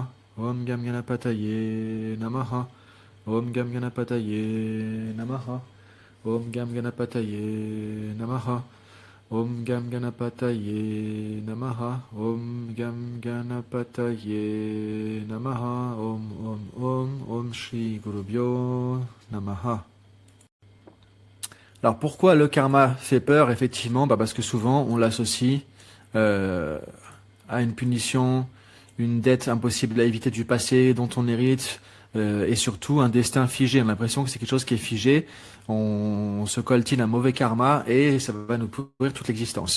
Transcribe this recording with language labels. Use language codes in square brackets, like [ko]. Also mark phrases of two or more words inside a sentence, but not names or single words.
[sa] Om Gam Ganapataye Namaha. Om Gam Ganapataye Namaha. Om Gam Ganapataye Namaha. Om Gam Ganapataye Namaha. Om Gam Ganapataye Namaha. Om Shri Gurubhyo Namaha. [fr] Alors pourquoi le karma fait peur? Effectivement, parce que souvent on l'associe à une punition, une dette impossible à éviter du passé dont on hérite, et surtout un destin figé. On a l'impression que c'est quelque chose qui est figé, on se coltine un mauvais karma et ça va nous pourrir toute l'existence.